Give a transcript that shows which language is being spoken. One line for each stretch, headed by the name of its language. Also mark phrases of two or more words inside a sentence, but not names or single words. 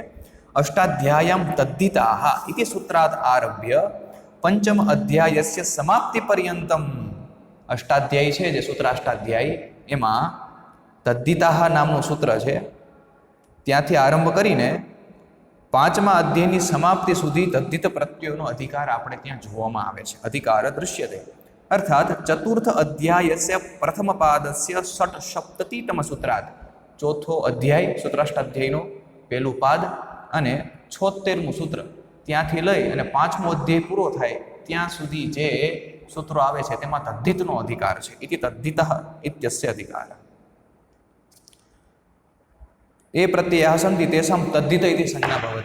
Sanskrit: અષ્ટાધ્યાયમ તદ્ધિતાઃ ઇતિ સૂત્રાત આરભ્ય પંચમ અધ્યાયસ્ય સમાપ્તિ પર્યંતમ.
Gujarati: અષ્ટાધ્યાયી છે જે સૂત્રાષ્ટાધ્યાયી, એમાં તદ્ધિતાઃ નામનું સૂત્ર છે. ત્યાંથી આરંભ કરીને 5મા અધ્યાયની સમાપ્તિ સુધી તદ્ધિત પ્રત્યયોનો અધિકાર આપણે ત્યાં જોવામાં આવે છે.
Sanskrit: અધિકાર દૃશ્યતે. अर्थात चतुर्थ अध्यायस्य प्रथमपादस्य षट्सप्ततितम सूत्रात्
Gujarati: ચોથો અધ્યાય સૂત્રાષ્ટાધ્યાયનો પહેલું પાદ અને 76મું સૂત્ર ત્યાંથી લઈ અને 5મો અધ્યાય પૂરો થાય ત્યાં સુધી જે સૂત્રો આવે છે તેમાં તદ્ધિતનો અધિકાર છે.
Sanskrit: ઇતિ તદ્ધિતઃ ઇત્યસ્ય અધિકાર. એ પ્રત્યયઃ સન્તિ તેષાં તદ્ધિત ઇતિ સંજ્ઞા ભવતિ.